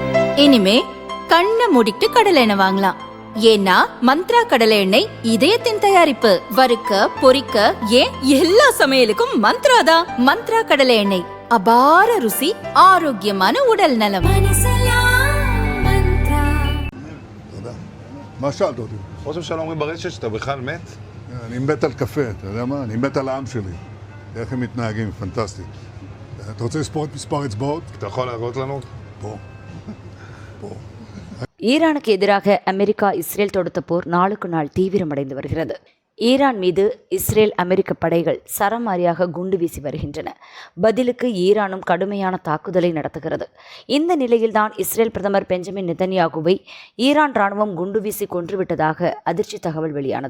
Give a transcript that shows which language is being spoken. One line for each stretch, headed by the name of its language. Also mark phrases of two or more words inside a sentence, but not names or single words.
Tamil: இனிமே கண்ணை மூடிட்டு கடலை எண்ணெய் வாங்கலாம். ஏன்னா மந்த்ரா கடலை எண்ணெய் இதயத்தின் தயாரிப்பு. வறுக்க பொரிக்க ஏன் எல்லா சமையலுக்கும் மந்த்ரா தான். மந்த்ரா கடலை எண்ணெய், அபார ருசி, ஆரோக்கியமான உடல் நலம்.
Hebrew: מה שאלת אותי? ראש הממשלה אומרים ברשת שאתה בכלל מת? אני מת על קפה, אתה יודע מה? אני מת על העם שלי. איך הם מתנהגים, פנטסטי. אתה רוצה לספור את מספר אצבעות? אתה יכול להראות לנו? פה. פה.
Tamil: ஈரானுக்கு எதிராக அமெரிக்கா இஸ்ரேல் தொடுத்த போர் நாளுக்கு நாள் தீவிரமடைந்து வருகிறது. ஈரான் மீது இஸ்ரேல் அமெரிக்க படைகள் சரமாரியாக குண்டு வீசி வருகின்றன. பதிலுக்கு ஈரானும் கடுமையான தாக்குதலை நடத்துகிறது. இந்த நிலையில்தான் இஸ்ரேல் பிரதமர் பெஞ்சமின் நெதன்யாகுவை ஈரான் ராணுவம் குண்டு வீசி கொன்றுவிட்டதாக அதிர்ச்சி தகவல் வெளியானது.